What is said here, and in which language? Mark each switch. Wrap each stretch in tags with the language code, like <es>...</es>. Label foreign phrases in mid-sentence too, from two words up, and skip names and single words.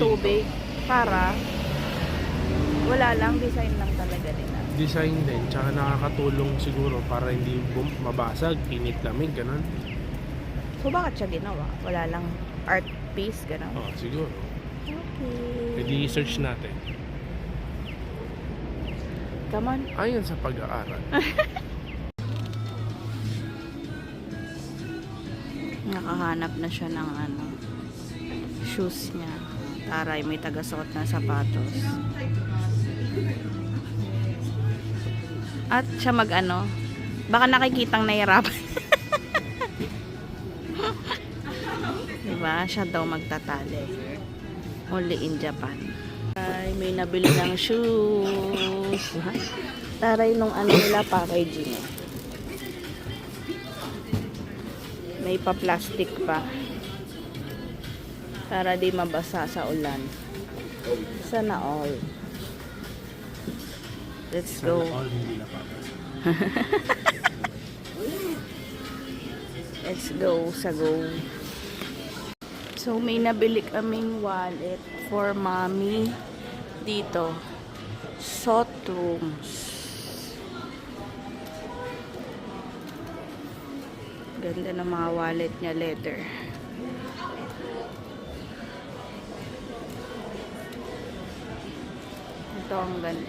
<tl>tubig para wala lang, design lang talaga nila. Design din. Tsaka nakakatulong siguro para hindi mabasag, init lamig, ganun. So, bakit siya ginawa? Wala lang art piece, gano'n? Oo, siguro. Okay. Pwede i-search natin.</tl> <en>Come on.</en> <tl>Ayon sa pag-aaral. Nakahanap na siya ng ano, shoes niya. Taray, may taga-suot na sapatos. At siya mag-ano, baka nakikitang nahirapan. Diba? Siya daw magtatali.</tl> <en>Only in Japan.</en> <tl>Ay, may nabili ng shoes. Taray nung ano nila packaging. May pa-plastic pa. Para di mabasa sa ulan.</tl> <en>Sana all. Let's go.</en> <tl>All hindi napapas.</tl> <en>Let's go sa go.</en> <tl>So, may nabili kaming wallet</tl> <en>for mommy</en> <tl>dito. Sotrooms. Ganda ng mga wallet niya, leather. Ito ang ganda.</tl>